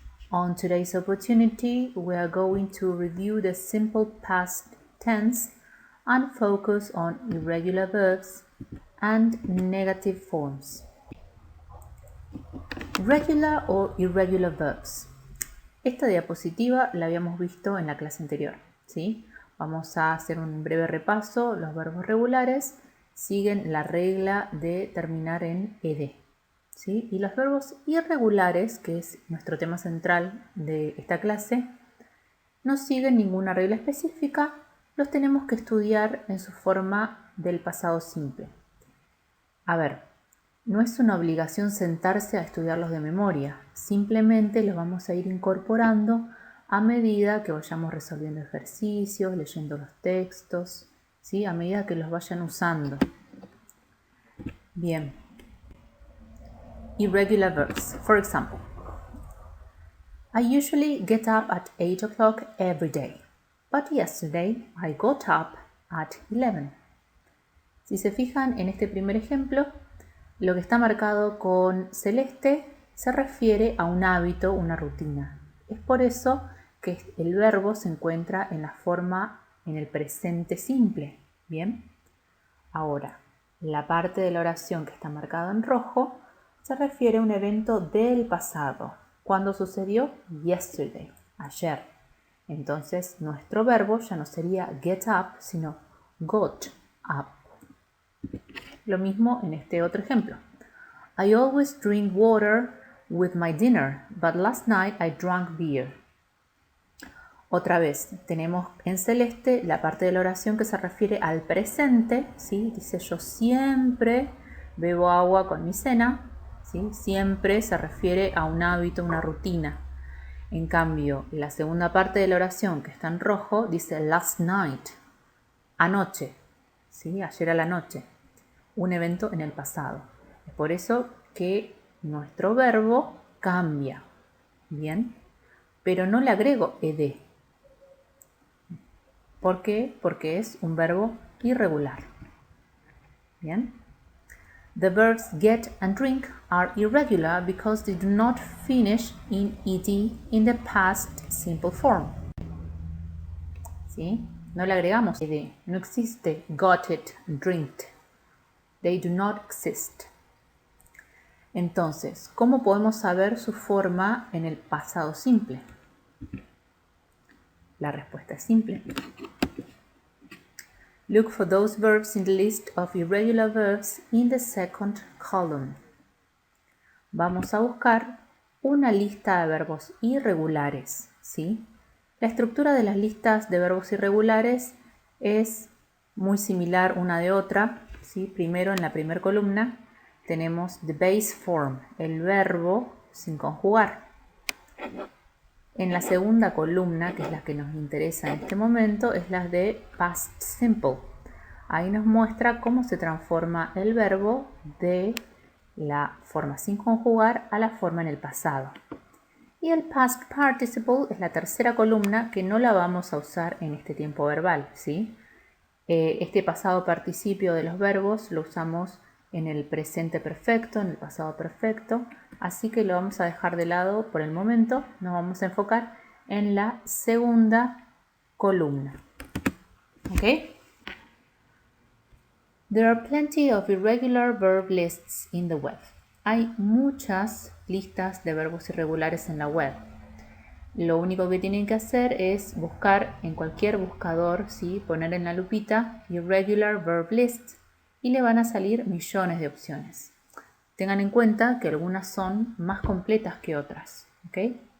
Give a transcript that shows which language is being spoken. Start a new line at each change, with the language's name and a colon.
English: On today's opportunity, we are going to review the simple past tense and focus on irregular verbs and negative forms. Regular or irregular verbs.
Spanish: Esta diapositiva la habíamos visto en la clase anterior, ¿sí? Vamos a hacer un breve repaso. Los verbos regulares siguen la regla de terminar en ed, ¿sí? Y los verbos irregulares, que es nuestro tema central de esta clase, no siguen ninguna regla específica, los tenemos que estudiar en su forma del pasado simple. A ver, no es una obligación sentarse a estudiarlos de memoria, simplemente los vamos a ir incorporando a medida que vayamos resolviendo ejercicios, leyendo los textos, ¿sí? A medida que los vayan usando.
English: Bien. Irregular verbs. For example, I usually get up at 8 o'clock every day, but yesterday I got up at 11.
Spanish: Si se fijan en este primer ejemplo, lo que está marcado con celeste se refiere a un hábito, una rutina. Es por eso que el verbo se encuentra en la forma en el presente simple. Bien. Ahora, la parte de la oración que está marcada en rojo se refiere a un evento del pasado. ¿Cuándo sucedió?
English: Yesterday,
Spanish: ayer. Entonces, nuestro verbo ya no sería get up, sino got up. Lo mismo en este otro ejemplo.
English: I always drink water with my dinner, but last night I drank beer.
Spanish: Otra vez, tenemos en celeste la parte de la oración que se refiere al presente, ¿sí? Dice yo siempre bebo agua con mi cena, ¿sí? Siempre se refiere a un hábito, una rutina. En cambio, la segunda parte de la oración que está en rojo dice
English: last night,
Spanish: anoche, ¿sí? Ayer a la noche, un evento en el pasado. Es por eso que nuestro verbo cambia, ¿bien? Pero no le agrego ed. ¿Por qué? Porque es un verbo irregular. Bien.
English: The verbs get and drink are irregular because they do not finish in ed in the past simple form.
Spanish: ¿Sí? No le agregamos ed. No existe got it, drinked.
English: They do not exist.
Spanish: Entonces, ¿cómo podemos saber su forma en el pasado simple? La respuesta es simple.
English: Look for those verbs in the list of irregular verbs in the second column.
Spanish: Vamos a buscar una lista de verbos irregulares, ¿sí? La estructura de las listas de verbos irregulares es muy similar una de otra, ¿sí? Primero, en la primera columna, tenemos
English: the base form,
Spanish: el verbo sin conjugar. En la segunda columna, que es la que nos interesa en este momento, es la de past simple. Ahí nos muestra cómo se transforma el verbo de la forma sin conjugar a la forma en el pasado. Y el past participle es la tercera columna que no la vamos a usar en este tiempo verbal, ¿sí? Este pasado participio de los verbos lo usamos en el presente perfecto, en el pasado perfecto, así que lo vamos a dejar de lado por el momento. Nos vamos a enfocar en la segunda columna. ¿Ok?
English: There are plenty of irregular verb lists in the web.
Spanish: Hay muchas listas de verbos irregulares en la web. Lo único que tienen que hacer es buscar en cualquier buscador, ¿sí? Poner en la lupita
English: irregular verb lists
Spanish: y le van a salir millones de opciones. Tengan en cuenta que algunas son más completas que otras, ¿ok?